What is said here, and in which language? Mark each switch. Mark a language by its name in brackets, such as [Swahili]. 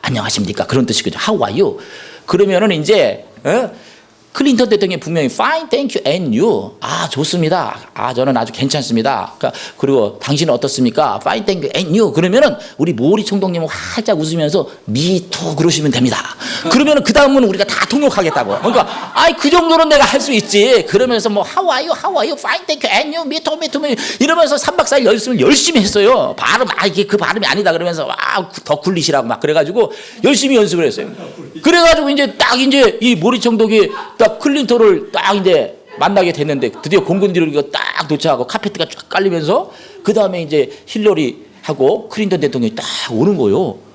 [Korean] 안녕하십니까 그런 뜻이거든요. [English] How are you? [Korean] 그러면은 이제 클린턴 대통령이 분명히 [English] Fine, thank you, and you. [Korean] 좋습니다. 저는 아주 괜찮습니다. 그리고 당신은 어떻습니까? [English] Fine, thank you, and you. [Korean] 그러면은 우리 모리 총독님은 활짝 웃으면서 [English] Me too [Korean] 그러시면 됩니다. 그러면은 그 다음은 우리가 다 통역하겠다고. 그러니까 그 정도는 내가 할 수 있지. 그러면서 뭐 [English] How are you? How are you? Fine, thank you, and you. Me too, me too, me too. [Korean] 이러면서 3박 4일 연습을 열심히 했어요. 발음 이게 그 발음이 아니다 그러면서 더 굴리시라고 막 그래가지고 열심히 연습을 했어요. 그래가지고 이제 딱 이제 이 모리 총독이 딱 클린턴을 딱 이제 만나게 됐는데 드디어 공군들이 딱 도착하고 카페트가 쫙 깔리면서 그 다음에 이제 힐러리하고 클린턴 대통령이 딱 오는 거예요.